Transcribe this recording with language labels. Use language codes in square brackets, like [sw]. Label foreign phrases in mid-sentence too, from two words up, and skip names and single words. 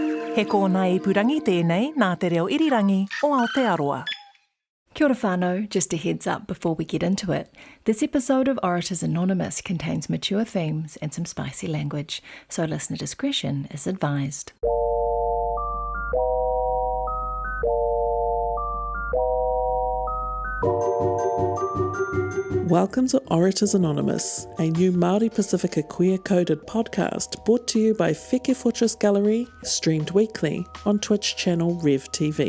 [mi] He kōna ipurangi tēnei nā te reo irirangi o Aotearoa. Kia ora whānau, [en] just a heads up before we get into it. This episode of Orators Anonymous contains mature themes and some spicy language, so listener discretion is advised. Welcome to Orators Anonymous, a new Māori Pacifica queer-coded podcast brought to you by Whike Fortress Gallery, streamed weekly on Twitch channel Rev TV.